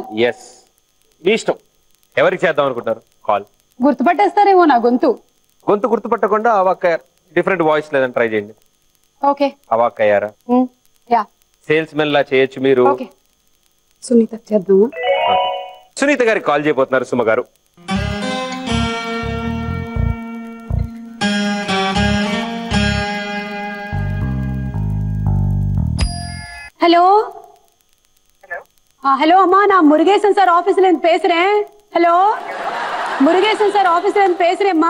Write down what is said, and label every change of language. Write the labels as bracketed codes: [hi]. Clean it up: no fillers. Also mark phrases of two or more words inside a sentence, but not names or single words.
[te] ఎస్, మీ ఇష్టం. ఎవరికి చేద్దాం అనుకుంటారు కాల్? గుర్తుపట్టేస్తారేమో నా గొంతు. గొంతు గుర్తుపట్టకుండా అవాక్కయ్యారు, [en] different voice [te] లేదని ట్రై చేయండి. ఓకే, అవాక్కయ్యారా? యా, సేల్స్ మెన్ లా చేయొచ్చు మీరు. ఓకే, సునీత చేద్దామా? సునీత గారికి కాల్ చేయబోతున్నారు సుమ గారు. [ta] ஹலோ ஹலோ அம்மா, நான் முருகேசன் சார் ஆபீஸ்ல இருந்து பேசுறேன். ஹலோ, முருகேசன் சார் ஆபீஸ்ல இருந்து பேசுறேன்மா.